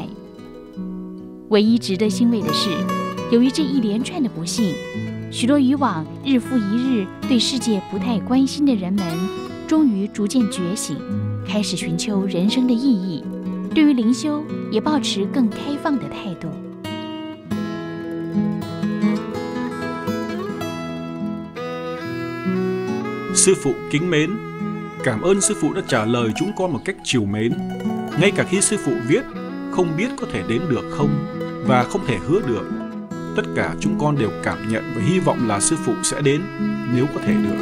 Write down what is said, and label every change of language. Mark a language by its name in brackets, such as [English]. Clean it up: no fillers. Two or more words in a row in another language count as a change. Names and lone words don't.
[Chinese] 唯一值得欣慰的是，由于这一连串的不幸，许多以往日复一日对世界不太关心的人们，终于逐渐觉醒，开始寻求人生的意义，对于灵修也抱持更开放的态度。 [Vietnamese] Sư phụ kính mến, cảm ơn sư phụ đã trả lời chúng con một cách trìu mến. Ngay cả khi sư phụ viết không biết có thể đến được không và không thể hứa được, tất cả chúng con đều cảm nhận và hy vọng là sư phụ sẽ đến nếu có thể được.